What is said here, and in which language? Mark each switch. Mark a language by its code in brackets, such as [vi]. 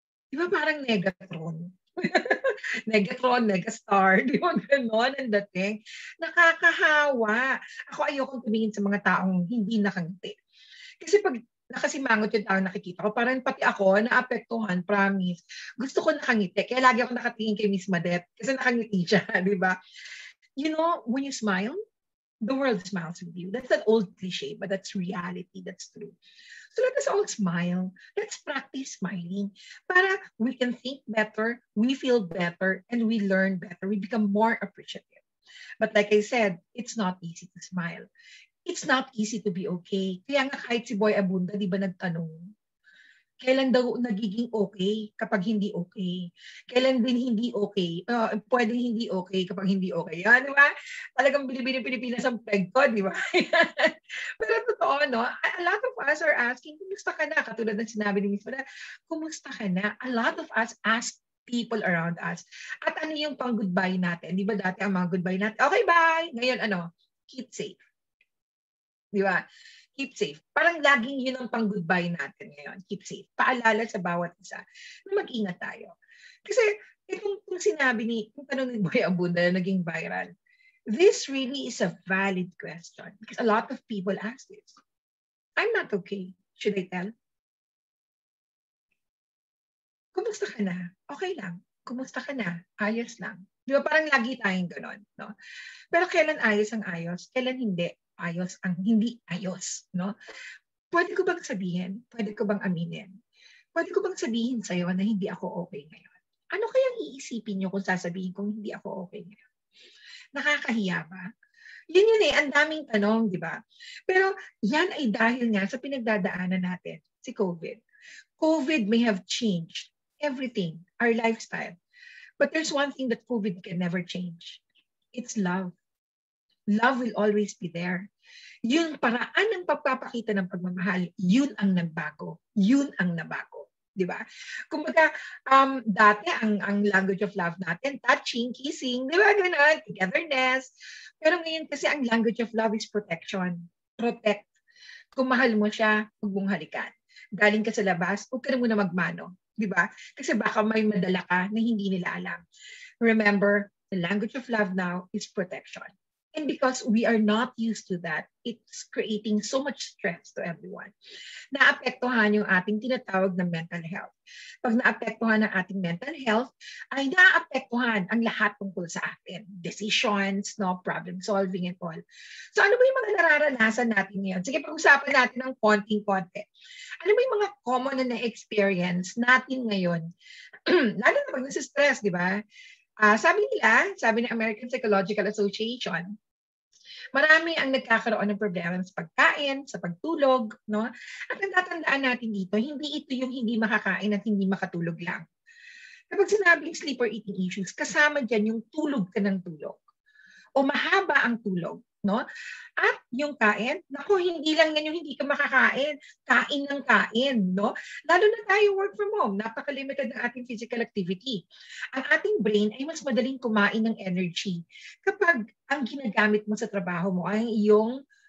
[tl] Diba parang Negatron? Negatron, Megastar, di ba gano'n ang dating? Nakakahawa. Ako ayokong tumingin sa mga taong hindi nakangiti. Kasi pag nakasimangot yung tao nakikita ko, parang pati ako, naapektuhan, promise. Gusto ko nakangiti. Kaya lagi ako nakatingin kay Miss Madet kasi nakangiti siya, di ba? [en] You know, when you smile, the world smiles with you. That's an old cliche, but that's reality. That's true. So let us all smile. Let's practice smiling para we can think better, we feel better, and we learn better. We become more appreciative. But like I said, it's not easy to smile. It's not easy to be okay. [tl] Kaya nga kahit si Boy Abunda, di ba nagtanong, kailan daw nagiging okay kapag hindi okay? Kailan din hindi okay? Pwedeng hindi okay kapag hindi okay. Yan, di ba? Talagang bilibili Pilipinas ang peg ko, di ba? Pero totoo, no? [en] A lot of us are asking, [tl] kumusta ka na? Katulad ng sinabi ni Miss Mara, kumusta ka na? [en] A lot of us ask people around us. [tl] At ano yung pang goodbye natin? Di ba dati ang mga goodbye natin? [en] Okay, bye! [tl] Ngayon, ano? [en] Keep safe. Di ba? Keep safe. [tl] Parang laging yun ang pang-goodbye natin ngayon. Keep safe. Paalala sa bawat isa na mag-ingat tayo. Kasi itong sinabi yung tanong ni Boy Abunda na naging viral, [en] this really is a valid question because a lot of people ask this. I'm not okay. Should I tell? [tl] Kumusta ka na? Okay lang. Kumusta ka na? Ayos lang. Di ba parang lagi tayong ganon, no? Pero kailan ayos ang ayos? Kailan hindi ayos ang hindi ayos, no? Pwede ko bang sabihin? Pwede ko bang aminin? Pwede ko bang sabihin sa'yo na hindi ako okay ngayon? Ano kayang iisipin nyo kung sasabihin kong hindi ako okay ngayon? Nakakahiya ba? Yun ang daming tanong, di ba? Pero yan ay dahil nga sa pinagdadaanan natin, si COVID. [en] COVID may have changed everything, our lifestyle. But there's one thing that COVID can never change. It's love. Love will always be there. [tl] Yung paraan ng pagpapakita ng pagmamahal, yun ang nagbago. Yun ang nabago. Di ba? Kumbaga, dati ang [en] language of love [tl] natin, touching, kissing, di ba? [en] Ganun, togetherness. [tl] Pero ngayon kasi ang [en] language of love is protection. Protect. [tl] Kung mahal mo siya, huwag mong halikan. Galing ka sa labas, huwag ka na muna magmano. Di ba? Kasi baka may madala ka na hindi nila alam. [en] Remember, the language of love now is protection. And because we are not used to that, it's creating so much stress to everyone. [tl] Naapektuhan yung ating tinatawag na mental health. Pag naapektuhan ang ating mental health, ay naapektuhan ang lahat tungkol sa atin. [en] Decisions, no, problem solving and all. [tl] So ano ba yung mga nararanasan natin ngayon? Sige, pag-usapan natin ng konting-konti. Ano ba yung mga common na na-experience natin ngayon? Lalo na pag nasa-stress, di ba? Sabi ng American Psychological Association, marami ang nagkakaroon ng problema sa pagkain, sa pagtulog, no? At ang tatandaan natin dito, hindi ito yung hindi makakain at hindi makatulog lang. Kapag sinabing [en] sleep or eating issues, [tl] kasama dyan yung tulog ka ng tulog. O mahaba ang tulog, no? At yung kain, naku, hindi lang yan yung hindi ka makakain. Kain ng kain, no? Lalo na tayo [en] work from home, [tl] napaka-limited ng ating physical activity. Ang ating brain ay mas madaling kumain ng energy kapag ang ginagamit mo sa trabaho mo ay iyong